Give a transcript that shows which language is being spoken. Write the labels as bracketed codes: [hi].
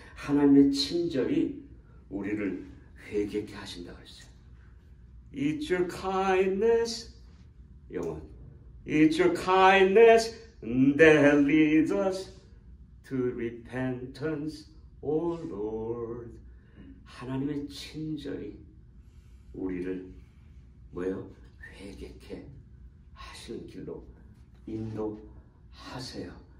[ko] 하나님의 친절이 우리를 회개케 하신다고 했어요. [en] It's your kindness, [ko] 영원. [en] It's your kindness that leads us to repentance, O Lord. [ko] 하나님의 친절이 우리를 뭐예요? 회개케 하시는 길로 인도하세요.